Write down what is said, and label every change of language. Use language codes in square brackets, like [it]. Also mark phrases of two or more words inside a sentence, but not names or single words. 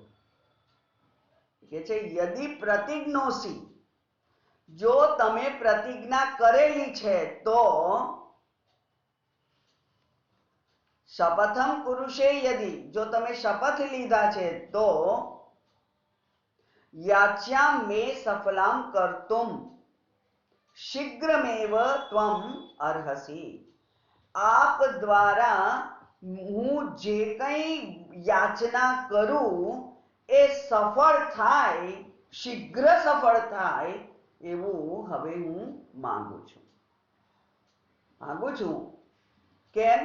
[gu] કે છે [sa] યદિ પ્રતિજ્ઞોસી, [gu] જો તમે પ્રતિજ્ઞા કરેલી છે તો, [sa] શપથમ પુરુષે યદિ, [gu] જો તમે શપથ લીધા છે તો, [sa] याच्यां मे सफलां कर्तुं शीघ्रमेव त्वम् अर्हसि। [hi] आप द्वारा [gu] હું જે કંઈ યાચના કરું એ સફળ થાય, શીઘ્ર સફળ થાય એવું હવે હું માંગુ છું। કેમ?